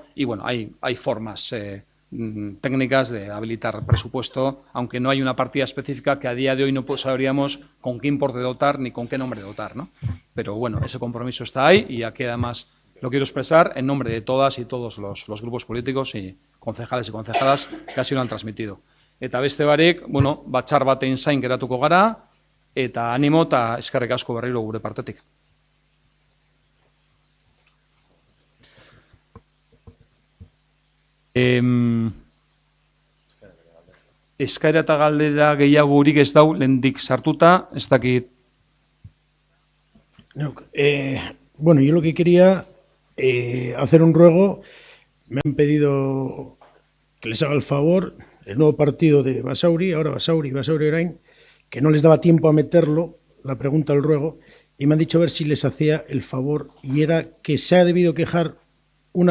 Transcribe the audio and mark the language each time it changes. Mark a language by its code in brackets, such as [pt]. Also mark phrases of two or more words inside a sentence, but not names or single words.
[es] Y bueno, hay formas técnicas de habilitar presupuesto, aunque no hay una partida específica que a día de hoy no sabríamos con qué importe dotar ni con qué nombre dotar, ¿no? Pero bueno, ese compromiso está ahí y aquí además lo quiero expresar en nombre de todas y todos los grupos políticos y concejales y concejalas que así lo han transmitido. [eu] Eta beste barik, bueno, batzar batein zain geratuko gara, eta animo eta eskerrik asko berriro gure partetik. Eskaera eta galdera gehiagorik ez dau, lehendik sartuta, ez dakit. [es] Bueno, yo lo que quería hacer un ruego, me han pedido que les haga el favor, el nuevo partido de Basauri, ahora Basauri Orain, que no les daba tiempo a meterlo, la pregunta, el ruego, y me han dicho a ver si les hacía el favor, y era que se ha debido quejar una